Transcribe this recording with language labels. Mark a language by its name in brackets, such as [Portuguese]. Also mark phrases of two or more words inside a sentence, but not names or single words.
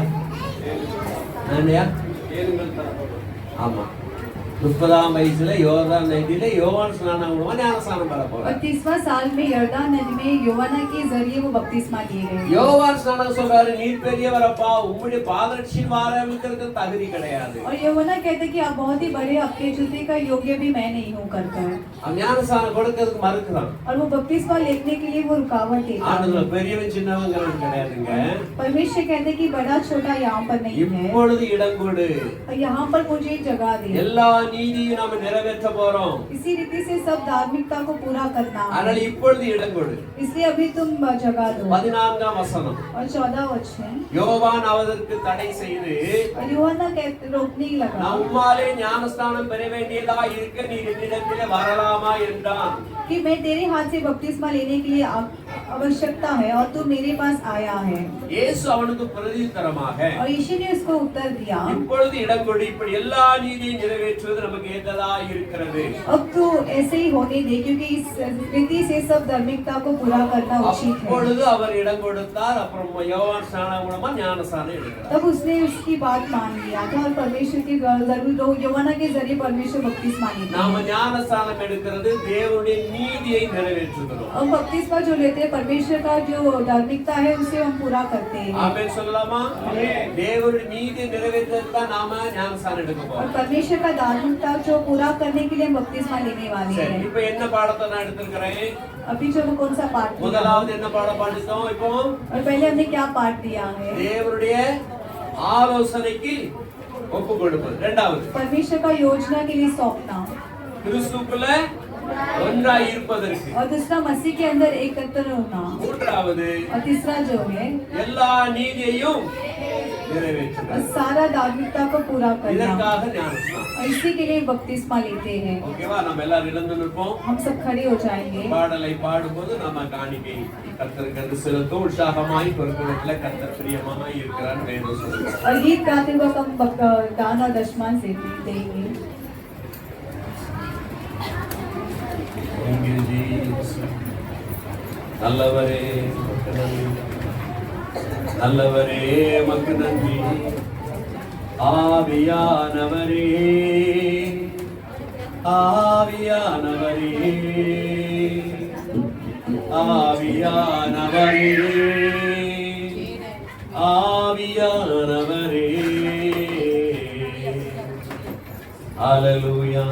[Tamil] இல்லையா? ஆமா, 30ஆம் வயசுல யோர்தான் நதியில யோவான் ஸ்நானம் மூலமா ஞானஸ்நானம் பெற போறார். [Hindi] 30वां साल में यर्दान नदी में यौवना के जरिए वो बपतिस्मा लिए गए. [Tamil] யோவான் ஸ்நானம் சொல்றாரு, நீர் பெரியவரப்பா, உம்முடைய பாதரட்சியின் ஆரம்பிக்கிறதுக்கு தகுதி கிடையாது. [Hindi] और यौवना कहते कि आप बहुत ही बड़े, आपके जूते का योग्य भी मैं नहीं हूँ करकर. [Tamil] அவன் ஞானஸ்நானம் கொடுக்கிறதுக்கு மறுக்கிறான். [Hindi] और वो बपतिस्मा लेने के लिए वो रुकावट देता है. [Tamil] ஆண்டவர் பெரியவன் சின்னவங்கிறது கிடையாதுங்க. [Hindi] परमेश्वर कहते कि बड़ा छोटा यहाँ पर नहीं है. [Tamil] இப்பொழுது இடம் கொடு, [Hindi] और यहाँ पर मुझे जगह दे. [Tamil] எல்லா நீதியும் நாம நிறைவேற்ற போறோம். [Hindi] इसी रीति से सब धार्मिकता को पूरा करना [Tamil] அதனால [Hindi] है, [Tamil] இப்பொழுது இடம் கொடு. [Hindi] इसलिए अभी तुम जगा दो। [Tamil] 14ஆம் வசனம். [Hindi] और 14 वचन, [Tamil] யோவான் அவதற்கு தடை செய்து [Hindi] और यूहन्ना रोकने लगा [Tamil] நான் உம்மாலே ஞானஸ்நானம் பெற வேண்டியதா இருக்க நீர் என்னிடத்திலே வரலாமா என்றான். [Hindi] कि मैं तेरे हाथ से बपतिस्मा लेने के लिए आवश्यकता है और तू मेरे पास आया है। [Tamil] இயேசு அவனுக்கு பிரதியுத்தரமாக [Hindi] और यीशु ने उसको उत्तर दिया, [Tamil] இப்பொழுது இடம் கொடு, இப்படி எல்லா நீதியும் நிறைவேற்றுவது நமக்கு ஏற்றதா இருக்கிறது. [Hindi] अब तू ऐसे ही होने दे, क्योंकि इस रीति से सब धार्मिकता को पूरा करना उचित है। [Tamil] அப்பொழுது அவர் இடம் கொடுத்தார். அப்புறம் யோவான் ஸ்நானம் மூலமா ஞானஸ்நானம் எடுக்கிறார். [Hindi] तब उसने उसकी बात मान लिया था और परमेश्वर की जरूर यूहन्ना के जरिए परमेश्वर बपतिस्मा लेते [Tamil] நாம [Hindi] हैं। [Tamil] ஞானஸ்நானம் எடுக்கிறது தேவனுடைய நீதியை நிறைவேற்றுகிறோம். [Hindi] और बपतिस्मा जो लेते हैं परमेश्वर का जो धार्मिकता है उसे हम पूरा करते हैं। [Tamil] ஆமென் சொல்லலாமா? தேவனுடைய நீதியை நிறைவேற்றுறதுக்கு தான் நாம ஞானஸ்நானம் எடுக்க [Hindi] और [Tamil] போறோம். [Hindi] परमेश्वर का धार्मिकता जो पूरा करने के लिए हम बपतिस्मा लेने वाले [Tamil] சரி, [Hindi] हैं। [Tamil] இப்போ என்ன பாடத்தை நான் எடுத்துக்கிறேன்? [Hindi] अभी जो हम कौन सा पाठ किया? [Tamil] முதலாவது என்ன பாடம் படிச்சோம்? இப்போ [Hindi] और पहले हमने क्या पाठ दिया है? [Tamil] தேவனுடைய ஆலோசனைக்கு ஒப்பு கொடுப்பது. இரண்டாவது [Hindi] परमेश्वर का योजना के लिए सौंपना, [Tamil] கிறிஸ்துக்குள்ள ஒன்றாய் இருப்பதற்கு. [Hindi] और दूसरा मसीह के अंदर एकत्र होना, [Tamil] மூன்றாவது [Hindi] और तीसरा जो है [Tamil] எல்லா நீதியையும் [Hindi] और [Tamil] நிறைவேற்றுகிறது. [Hindi] सारा धार्मिकता को पूरा करना। [Tamil] இதற்காக ஞானஸ்நானம். [Hindi] और इसी के लिए बपतिस्मा लेते हैं। [Tamil] ஓகேவா? நம்ம எல்லாரும் எழுந்து நிற்போம். [Hindi] हम सब खड़े हो जाएंगे। [Tamil] பாடலை பாடும்போது நம்ம காணிக்கை கர்த்தருக்கு செலுத்தும். உற்சாகமாய் பொறுப்புல கர்த்தர் பிரியமாய் இருக்கிறார் வேதம் சொல்லுகிறது. [Hindi] और गीत गाते वक्त हम दान और दशमान से देंगे। [English] Thank you, Jesus. [Tamil] நல்லவரே உமக்கு நன்றி. நல்லவரே உமக்கு நன்றி. ஆவியானவரே ஆவியானவரே ஆவியானவரே ஆவியானவரே ஹalleluya.